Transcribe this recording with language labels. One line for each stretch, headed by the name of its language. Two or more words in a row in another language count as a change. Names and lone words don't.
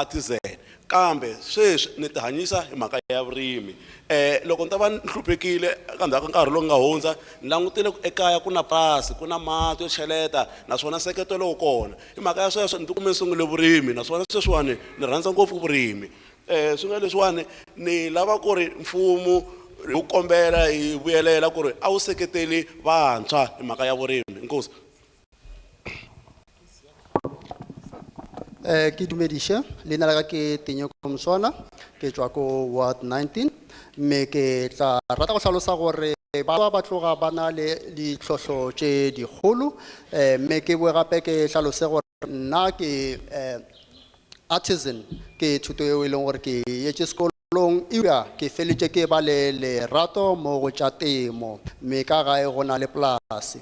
Tsonga: artisan kambe sweswi ni ti hanyisa hi mhaka ya vurimi loko ni ta va ni hluphekile ka ndzhaku ka nkarhi lowu nga hundza ni langutile ekaya ku na pasi ku na mati yo cheleta naswona nseketelo wu kona hi mhaka ya sweswo ni tikume ni sungule vurimi naswona sweswiwani ni rhandza ngopfu vurimi swi nga leswiwani ni lava ku ri mfumo wu kombela hi vuyelela ku ri a wu seketeli vantshwa hi mhaka ya vurimi. Inkosi.
Tswana: Ke dumedishe, leina la ka ke Nkowankowa, ke tswa ko Ward 19, mme ke tla rata go tlhalosa gore ba tloga ba na le ditlhotlho tse digolo, mme ke boe gape ke tlhalose gore nna ke artisan ke thuto eo e leng gore ke yetse sekolong ebile ke feletse ke ba le lerato mo go tša temo, mme ka gae go na le polase.